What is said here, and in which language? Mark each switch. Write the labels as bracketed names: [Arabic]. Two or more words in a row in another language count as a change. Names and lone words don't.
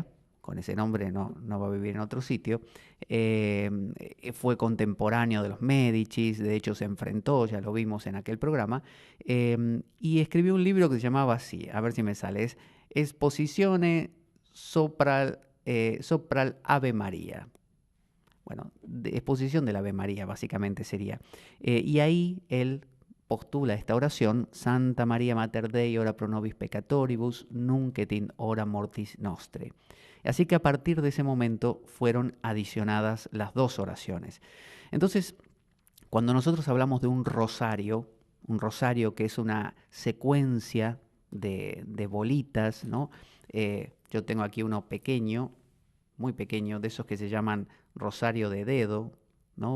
[Spanish] Con ese nombre no va a vivir en otro sitio. Fue contemporáneo de los Médicis, de hecho se enfrentó, ya lo vimos en aquel programa, y escribió un libro que se llamaba así, a ver si me sale, es Exposizione sopra el Ave María. Bueno, exposición del Ave María básicamente sería. Y ahí él postula esta oración, [Latin] Santa María Mater Dei, ora pro nobis peccatoribus, nunc et in hora mortis nostre. [Spanish] Así que a partir de ese momento fueron adicionadas las dos oraciones. Entonces, cuando nosotros hablamos de un rosario que es una secuencia de bolitas, ¿no? Yo tengo aquí uno pequeño, muy pequeño, de esos que se llaman rosario de dedo, ¿no?